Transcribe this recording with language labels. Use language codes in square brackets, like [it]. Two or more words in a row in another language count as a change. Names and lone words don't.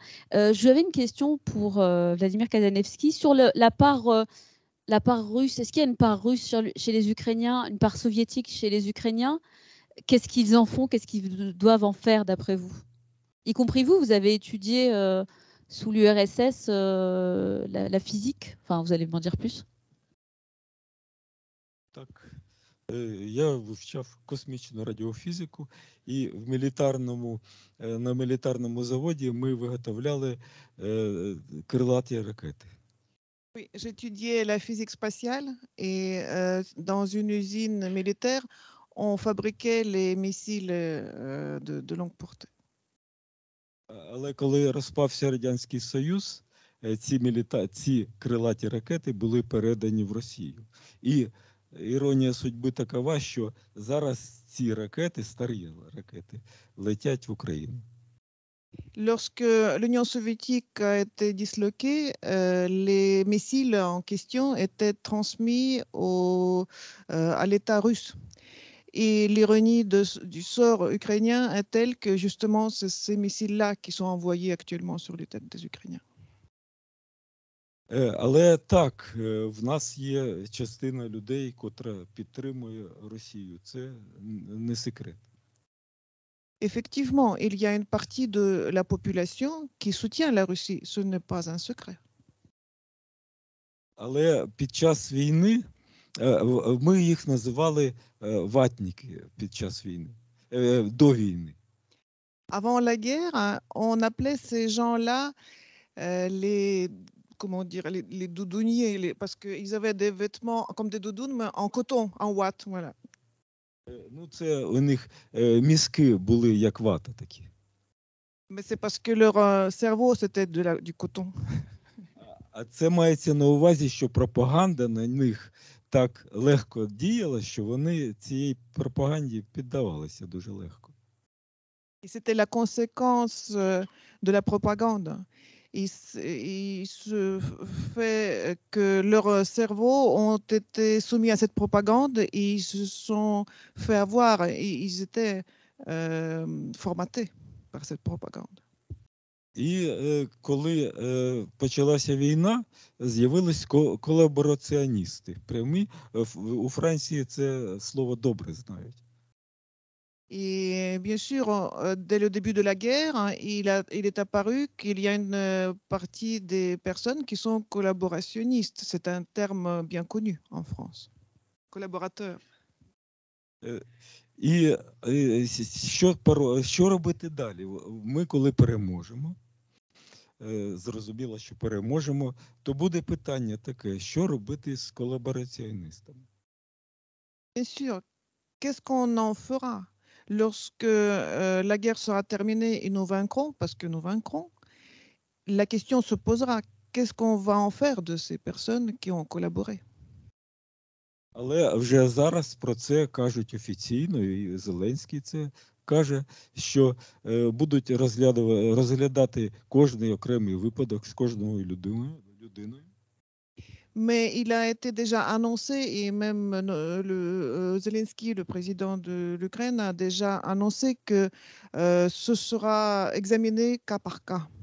[fr] J'avais une question pour Vladimir Kazanevski sur la part russe. Est-ce qu'il y a une part russe chez les Ukrainiens, une part soviétique chez les Ukrainiens? Qu'est-ce qu'ils en font? Qu'est-ce qu'ils doivent en faire d'après vous? Y compris vous avez étudié sous l'URSS la physique. Enfin, vous allez m'en dire plus. [uk] Так, я вивчав космічну радіофізику, і на мілітарному заводі ми виготовляли крилаті ракети. [fr] Oui, j'étudiais la physique spatiale et dans une usine militaire, on fabriquait les missiles de longue portée. [uk] Але коли розпався Радянський Союз, ці крилаті ракети були передані в Росію. І іронія судьби такова, що зараз ці ракети, старі ракети, летять в Україну. [fr] Lorsque l'Union soviétique a été disloquée, les missiles en question étaient transmis à l'État russe. Et l'ironie du sort ukrainien est telle que justement c'est ces missiles-là qui sont envoyés actuellement sur les têtes des Ukrainiens. [uk] Але так, в нас є частина людей, котра підтримує Росію. Це не секрет. [fr] Effectivement, il y a une partie de la population qui soutient la Russie. Ce n'est pas un secret. [uk] Але під час війни ми їх називали ватники під час війни, до війни. [fr] Avant la guerre, on appelait ces gens-là les doudouniers, parce qu'ils avaient des vêtements comme des doudounes, mais en coton, en ouate, voilà. [uk] Ну, це у них мізки були як вата такі. [fr] Mais c'est parce que leur cerveau, c'était du coton. [uk] А це мається на увазі, що пропаганда на них так легко діяла, що вони цієї пропаганді піддавалися дуже легко. [fr] Et c'était la conséquence de la propagande. Il se fait que leurs cerveaux ont été soumis à cette propagande et ils se sont fait avoir. Et ils étaient formatés par cette propagande. [uk] І коли почалася війна, з'явились колабораціоністи. Прямі у Франції це слово добре знають. [fr] Et bien sûr, dès le début de la guerre, il est apparu qu'il y a une partie des personnes qui sont collaborationnistes. C'est un terme bien connu en France. Collaborateurs. [uk] І що робити далі? Ми, коли переможемо, зрозуміло, що переможемо, то буде питання таке, що робити з колабораціоністами? [fr] Bien sûr, qu'est-ce qu'on en fera? Lorsque la guerre sera terminée et nous vaincrons, parce que nous vaincrons, la question se posera, qu'est-ce qu'on va en faire de ces personnes qui ont collaboré? [uk] Але вже зараз про це кажуть офіційно, і Зеленський це каже, що будуть розглядати кожний окремий випадок з кожною людиною. [fr] Mais il a été déjà annoncé, et même Zelensky, le président de l'Ukraine, a déjà annoncé que ce sera examiné cas par cas.